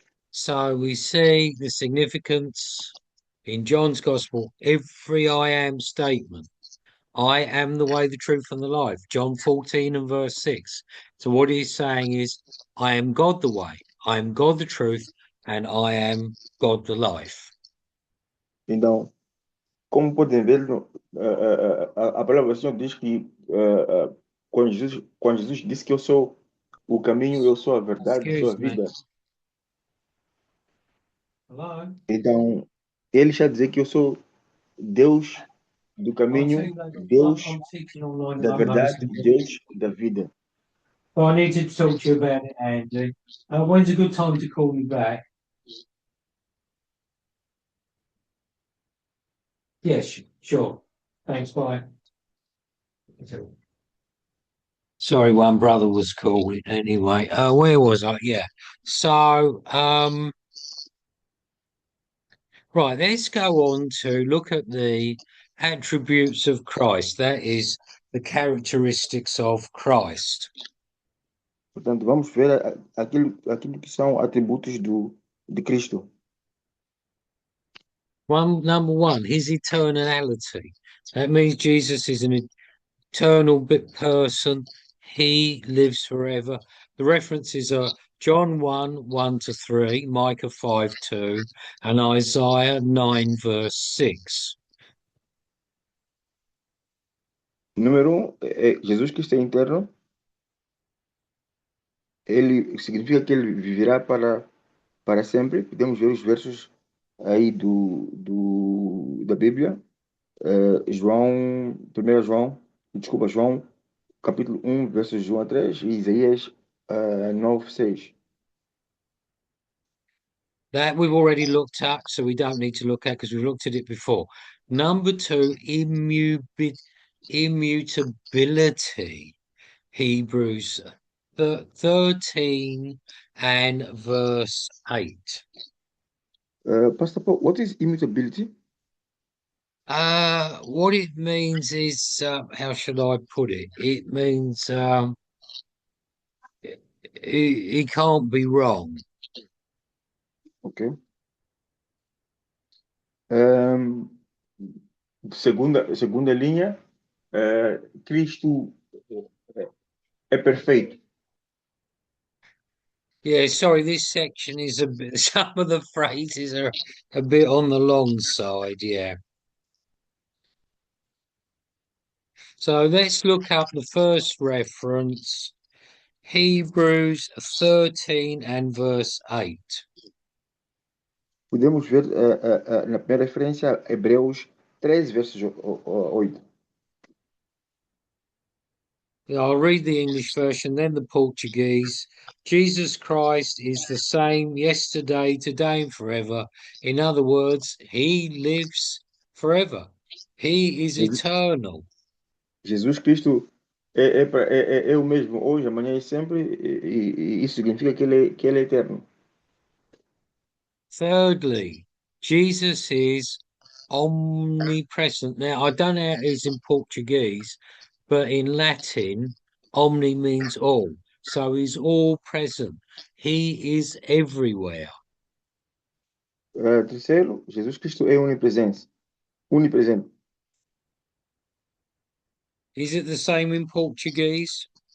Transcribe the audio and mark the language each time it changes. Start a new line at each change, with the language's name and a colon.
English: So we see the significance in John's Gospel, every I am statement. I am the way, the truth, and the life. John 14 and verse 6. So what he's saying is, I am God the way, I am God the truth, and I am God the life.
Portuguese: Então, como podem ver, a palavra do Senhor diz que quando Jesus disse que eu sou o caminho, eu sou a verdade, eu sou a
English: Excuse me.
Portuguese: vida.
English: Hello?
Portuguese: Então, ele está a dizer que eu sou Deus do caminho, Deus
English: I'm teaching online at
Portuguese: da
English: the moment.
Portuguese: verdade, Deus da vida.
English: So I need to talk to you about it, Andy. When's a good time to call you back? Yes, sure. Thanks, bye. Sorry, one brother was calling anyway. Where was I? Yeah. So, right, let's go on to look at the attributes of Christ. That is the characteristics of Christ.
Portuguese: Portanto, vamos ver aquilo que são atributos de Cristo.
English: Number one, his eternality. That means Jesus is an eternal person. He lives forever. The references are John 1, 1 to 3, Micah 5, 2, and Isaiah 9, verse 6.
Portuguese: Número um, Jesus Cristo é eterno. Ele significa que ele viverá para sempre. Podemos ver os versos aí da Bíblia. João, 1 João, desculpa, João, capítulo 1, versos 1 a 3, e Isaías 9, 6.
English: That we've already looked at, so we don't need to look at because we've looked at it before. Number two, immutability. Hebrews 13 and verse 8. Pastor Paul, what is immutability? What it means is, how should I put it? It means he can't be wrong. Ok.
Portuguese: Ahm, segunda linha, Cristo é perfeito.
English: Yeah, sorry, this section is a bit, some of the phrases are a bit on the long side, yeah. So let's look up the first reference, Hebrews 13 and verse 8.
Portuguese: Podemos ver na primeira referência, Hebreus 13, versos 8.
English: I'll read the English version, then the Portuguese. Jesus Christ is the same yesterday, today, and forever. In other words, he lives forever. He is Jesus, eternal.
Portuguese: Jesus Cristo é o mesmo hoje, amanhã e sempre, e isso significa que ele é eterno.
English: Thirdly, Jesus is omnipresent. Now, I don't know how it is in Portuguese, but in Latin, omni means all. So he's all present. He is everywhere.
Portuguese: Terceiro, Jesus Cristo é onipresente. Onipresente.
English: Is it the same in Portuguese?